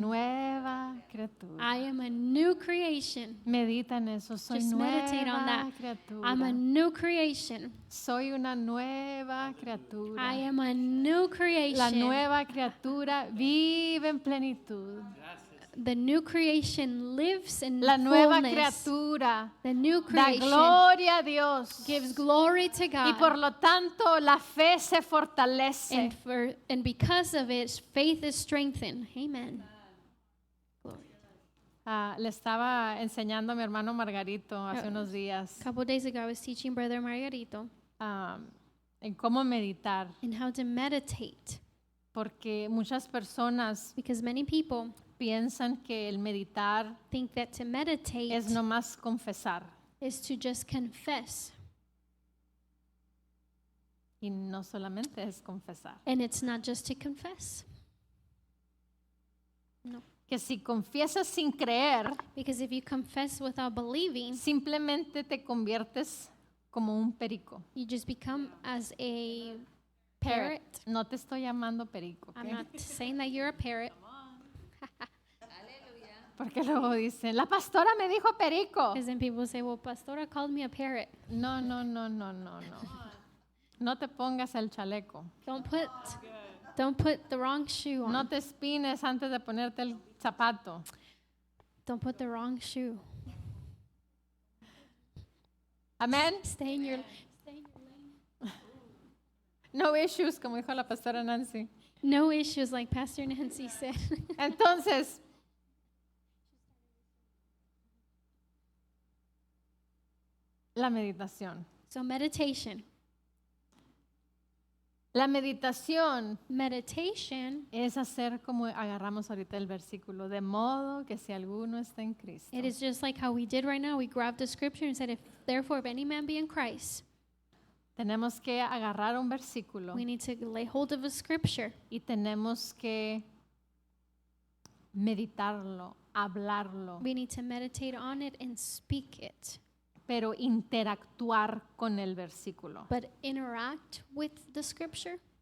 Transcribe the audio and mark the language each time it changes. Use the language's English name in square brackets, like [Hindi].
[Spanish] nueva criatura. [English] I am a new creation. [Spanish] Medita en eso. Soy [English] Just meditate on [Spanish] nueva [English] that. [Spanish] criatura. [English] I'm a new creation. [Spanish] Soy una nueva criatura. [English] I am a new [Spanish] La [English] creation. [Spanish] nueva criatura vive en plenitud. [English] The new creation lives in [Spanish] La nueva [English] fullness. [Spanish] criatura [English] The new [Spanish] da [English] creation [Spanish] gloria a Dios. [English] gives glory to [Spanish] Y [English] God. [Spanish] por lo tanto la fe se fortalece. [English] And because of it, faith is strengthened. Amen. Glory. [Spanish] Le estaba enseñando a mi hermano Margarito hace unos días [English] A couple days ago, I was teaching Brother Margarito [Spanish] en cómo meditar. [English] in how to meditate. [Spanish] Porque muchas personas [English] Because many people [Spanish] piensan que el meditar [English] think that to meditate [Spanish] es nomás confesar. [English] is to just confess. [Spanish] Y no solamente es confesar. [English] And it's not just to confess. [Spanish] No. [English] Que si confiesas sin creer, [Spanish] Because if you confess without believing, [English] simplemente te conviertes como un perico. [Spanish] you just become as a parrot. [English] No te estoy llamando perico, ¿ok? [Spanish] I'm not saying that you're a parrot. [English] Porque luego dicen, la pastora me dijo perico. [Spanish] Because then people say, well, Pastora called me a parrot. [English] No, no, no, no, no, no. No te pongas el chaleco. [Spanish] Don't put the wrong shoe on. [English] No te espines antes de ponerte el zapato. [Spanish] Don't put the wrong shoe. [English] Amén. [Spanish] Stay in your lane. [English] No issues, como dijo la pastora Nancy. [Spanish] No issues, like Pastor Nancy said. [English] Entonces, la meditación. [Spanish] So meditation. [English] La meditación [Spanish] Meditation, [English] es hacer como agarramos ahorita el versículo, de modo que si alguno está en Cristo. [Spanish] it is just like how we did right now. We grabbed the scripture and said, therefore, if any man be in Christ, [English] Tenemos que agarrar un versículo [Spanish] we need to lay hold of a scripture [English] y tenemos que meditarlo, hablarlo, [Spanish] we need to meditate on it and speak it, [English] pero interactuar con el versículo. [Spanish] but interact with the scripture.